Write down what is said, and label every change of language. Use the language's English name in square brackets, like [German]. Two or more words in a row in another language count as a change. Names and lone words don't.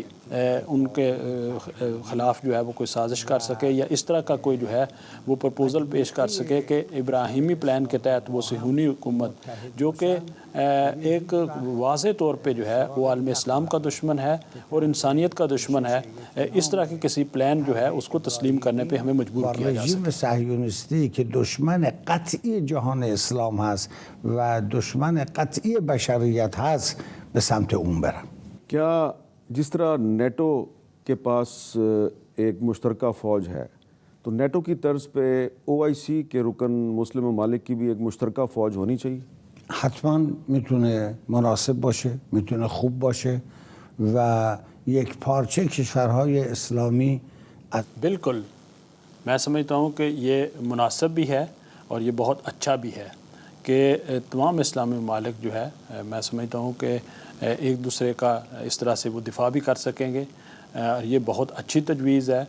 [Urdu] ان کے خلاف جو ہے وہ کوئی سازش کر سکے یا اس طرح کا کوئی جو ہے وہ پرپوزل پیش کر سکے کہ ابراہیمی پلان کے تحت وہ صہیونی حکومت جو کہ ایک واضح طور پہ جو ہے وہ عالم اسلام کا دشمن ہے اور انسانیت کا دشمن ہے، اس طرح کے کسی پلان جو ہے اس کو تسلیم کرنے پہ ہمیں مجبور کیا جا سکتا ہے. [Persian] رژیم صهیونیستی که دشمن قطعی جهان اسلام هست و دشمن قطعی بشریت هست به سمت اون برم. [Urdu] کیا جس طرح نیٹو کے پاس ایک مشترکہ فوج ہے تو نیٹو کی طرز پہ OIC کے رکن مسلم ممالک کی بھی ایک مشترکہ فوج ہونی چاہیے؟ [Persian] حتما میتونه مناسب باشه، میتونه خوب باشه و یک پارچه کشورهای اسلامی [Urdu] بالکل میں سمجھتا ہوں کہ یہ مناسب بھی ہے اور یہ بہت اچھا بھی ہے کہ تمام اسلامی ممالک جو ہے میں سمجھتا ہوں کہ ایک دوسرے کا اس طرح سے وہ دفاع بھی کر سکیں گے. یہ بہت اچھی تجویز ہے.